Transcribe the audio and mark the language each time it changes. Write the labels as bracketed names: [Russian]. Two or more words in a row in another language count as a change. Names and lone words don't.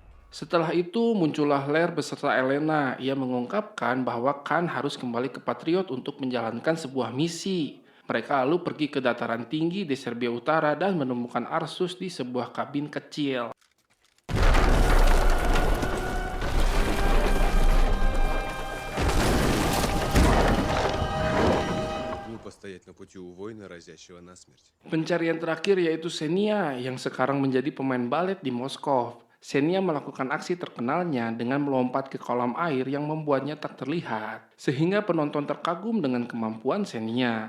[Indonesian] Setelah itu muncullah Lair beserta Elena. Ia mengungkapkan bahwa Khan harus kembali ke Patriot untuk menjalankan sebuah misi. Mereka lalu pergi ke dataran tinggi di Serbia Utara dan menemukan Arsus di sebuah kabin kecil. [Russian] Глупо стоять на пути у воина, разящего насмерть. [Indonesian] Pencarian terakhir yaitu Xenia yang sekarang menjadi pemain balet di Moskow. Xenia melakukan aksi terkenalnya dengan melompat ke kolam air yang membuatnya tak terlihat, sehingga penonton terkagum dengan kemampuan Xenia.